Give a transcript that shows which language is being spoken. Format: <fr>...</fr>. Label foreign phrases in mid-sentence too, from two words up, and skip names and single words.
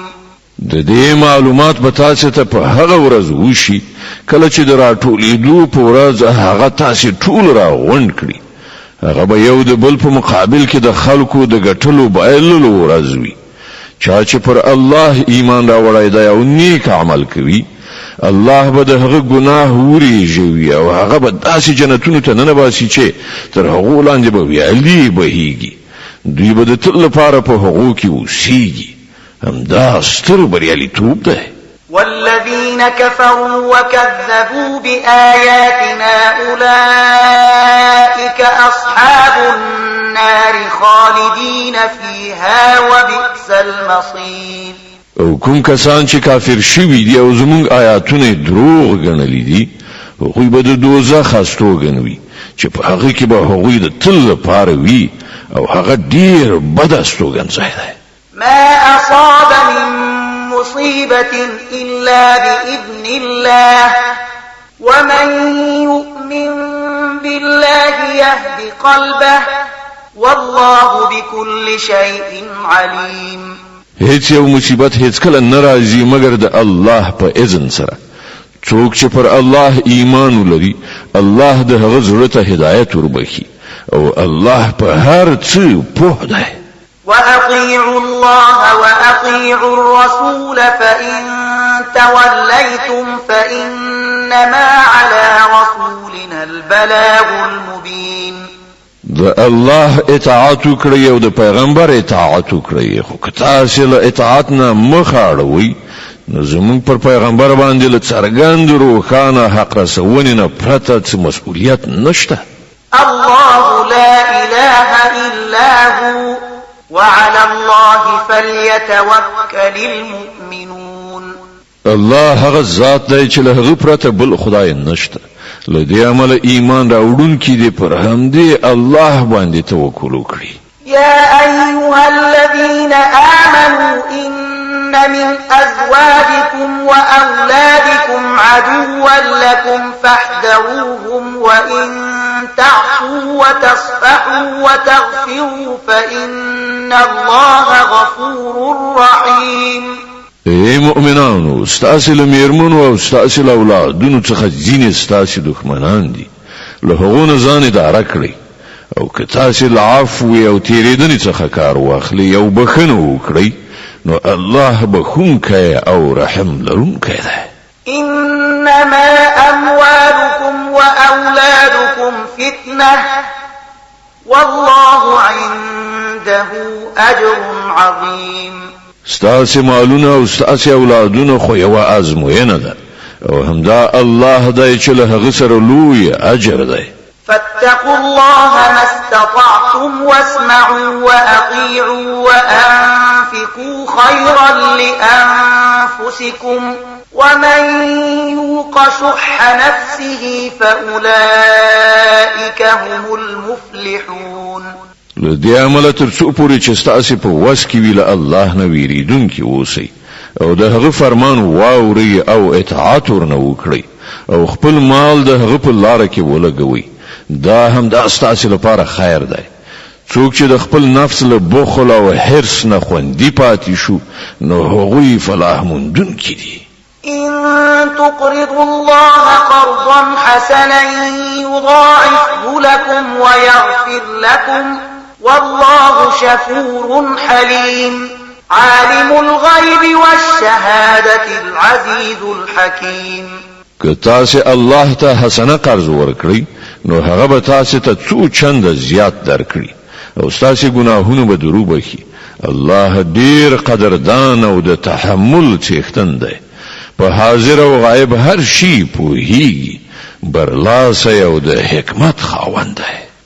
<ps>د دې معلومات به تاسو ته په هغه ورځ وشي کله چې د راټولېدو په ورځ هغه تاسو ټول راغونډ کړي. هغه به یو د بل په مقابل کې د خلکو د ګټلو بایللو ورځ وي چا چې پر الله ایمان راوړی دی او نیک عمل کوي الله به د هغه ګناه وریږي او هغه به داسې جنتونو ته ننباسي چې تر هغو لاندې به ویالې بهیږي دوی به د تل لپاره په هغو کې اوسیږي همدا ستر بریالیتوب دی</ps> <ar>والذين كفروا وكذبوا بآياتنا أولئك أصحاب النار خالدين فيها وبئس المصير</ar> <ps>او کوم کسان چې کافر شوي دي او زمونږ آیاتونه دروغ ګڼلي دي هغوی به د دوزخ هستوګن وي چې په هغه کې به هغوی د تل لپاره وي او هغه ډیر بد هستوګن ځای دی</ps> <ar>ما أصاب من مصيبة إلا بإذن الله ومن يؤمن بالله يهد قلبه والله بكل شيء عليم</ar> <ps>هیڅ یو مصیبت هیڅ کله ناراضي مگر د الله په اذن سره څوک چې پر الله ایمان ولري الله د هغه زړه ته هدایت وربخي او الله په هر څه پوه دی</ps> <ar>وأطيعوا الله وأطيعوا الرسول فإن توليتم فإنما على رسولنا البلاغ المبين</ar> <ps>د الله اطاعت وکړئ او د پیغمبر اطاعت وکړئ خو که تاسو له اطاعت نه مخ اړوئ نو زموږ پر پیغمبر باندې له څرګند روښانه حق رسونې نه پرته څه مسؤلیت نشته</ps> <ar>الله لا إله إلا هو وعلى الله فليتوكل المؤمنون</ar> <ps>الله هغه ذات دی چې له هغه پرته بل خدای نشته له دې عمل ایمان راوړونکي دي پر همدې الله باندې توکل وکړي</ps> <ar>يا أيها الذين آمنوا إن من أزواجكم وأولادكم عدوا لكم فاحذروهم وإن تعفوا وتصفحوا وتغفروا فإن الله غفور رحيم</ar> <ps>اے مؤمنانو ستاسو له میرمنو او ستاسو له اولادونو څخه ځینې ستاسو دښمنان دي له هغو نه ځان اداره کړئ او که تاسو له عفو او تیریدنې څخه کار واخلئ او بخښنه وکړئ نو الله بخښونکی او رحم لرونکی دی</ps> <ar>إنما أموالكم وأولادكم فتنة والله عنده أجر عظيم</ar> <ps>ستاسو مالونه او ستاسو اولادونه خو یو ازموینه ده او همدا الله دی چې له هغه سره لوی اجر دی</ps> <ar>فاتقوا الله ما استطعتم واسمعوا وأطيعوا وأنفقوا خيرا لأنفسكم ومن يوق شح نفسه فأولئك هم المفلحون</ar> <ps>لدې عمل تر څو پورې چې ستاسو په وس کې ویل الله نه ویریدونکي اوسئ او د هغه فرمان واوري او اطاعت ورنه وکړئ او خپل مال د هغه په لار کې ولګوئ دا هم د ستاسو لپاره خیر دی څوک چې د خپل نفس له بخل او حرص نه خوندي پاتې شو نو هغوی فلاح موندونکي دي</ps> <ar>إن تقرضوا الله قرضا حسنا يضاعفه لكم ويغفر لكم والله شكور حليم عالم الغيب والشهادة العزيز الحكيم</ar> <ps>که تاسو الله ته حسنه قرض ورکړئ نو هغه به تاسو ته څو چنده زیات درکړي او تاسو ګناهونه به درو بخي الله ډیر قدردان او د تحمل څښتن دی په حاضر او غایب هر شي پوهیږي برلاسی او د حکمت خاوند دی</ps>